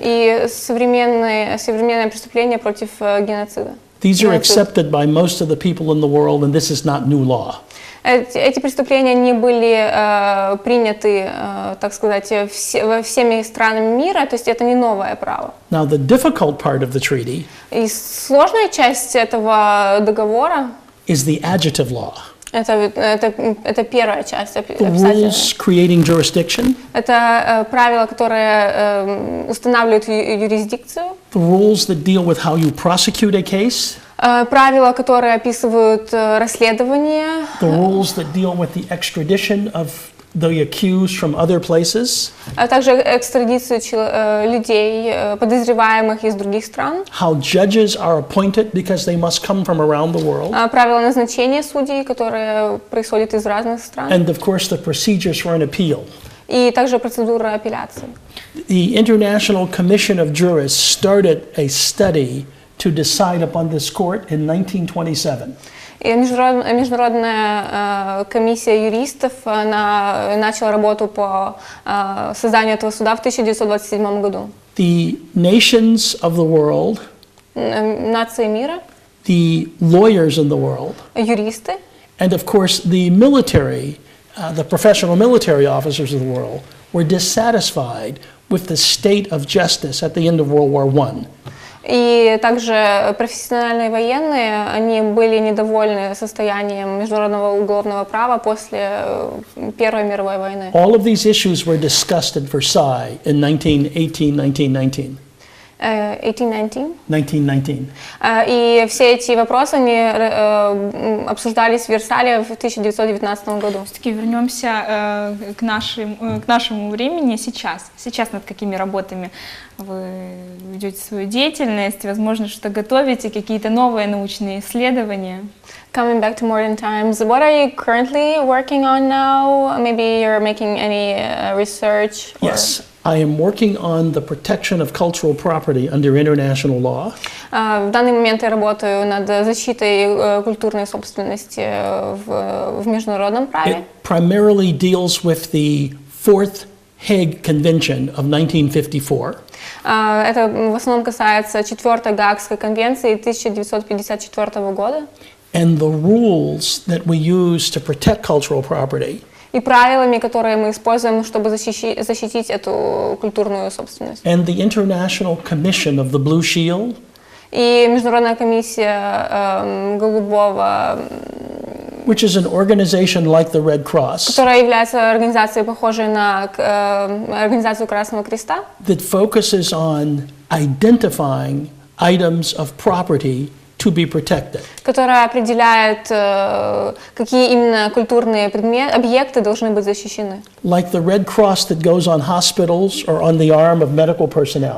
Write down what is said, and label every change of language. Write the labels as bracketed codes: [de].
[ru] и современные преступления против геноцида. [en] These are accepted by most of the people in the world, and this is not new law. [ru] Эти преступления не были приняты, так сказать, всеми странами мира, то есть это не новое право. [en] Now, the difficult part of the treaty [ru] И сложная часть этого договора [en] is the adjective law. [ru] Это первая часть [en] The [ru] описательная. [en] rules creating jurisdiction, [ru] Это правила, которые устанавливают юрисдикцию, [en] the rules that deal with how you prosecute a case, [ru] правила, которые описывают расследование, [en] the rules that deal with the extradition of the accused from other places, [ru] а также экстрадицию людей, подозреваемых из других стран, [en] how judges are appointed because they must come from around the world, [ru] правила назначения судей, которые происходят из разных стран, [en] and of course the procedures for an appeal. [ru] и также процедура апелляции. [en] The International Commission of Jurists started a study to decide upon this court in 1927. [ru] И международная комиссия юристов начала работу по созданию этого суда в 1927 году. [en] The nations of the world, [ru] Нации мира, [en] the lawyers in the world, [ru] юристы, [en] and of course the military, the professional military officers of the world, were dissatisfied with the state of justice at the end of World War I. [ru] и также профессиональные военные, они были недовольны состоянием международного уголовного права после Первой мировой войны. [en] All of these issues were discussed at Versailles in 1919. 1919. [ru] И все эти вопросы они обсуждались в Версале в 1919 году. Все-таки вернемся к нашему времени сейчас. Сейчас над какими работами вы ведете свою деятельность? Возможно, что готовите какие-то новые научные исследования? [en] Coming back to modern times, what are you currently working on now? Maybe you're making any research? Yes, I am working on the protection of cultural property under international law. [ru] В данный момент я работаю над защитой культурной собственности в международном праве. [en] It primarily deals with the Fourth Hague Convention of 1954. [ru] Это в основном касается 4-й Гаагской конвенции 1954 года. [en] And the rules that we use to protect cultural property. [ru] И правилами, которые мы используем, чтобы защитить эту культурную собственность. [en] And the International Commission of the Blue Shield. [ru] И Международная комиссия голубого, [en] which is an organization like the Red Cross, [ru] которая является организацией, похожей на организацию Красного Креста, [en] that focuses on identifying items of property to be protected. [ru] Которая определяет, какие именно культурные объекты должны быть защищены. [en] Like the Red Cross that goes on hospitals or on the arm of medical personnel.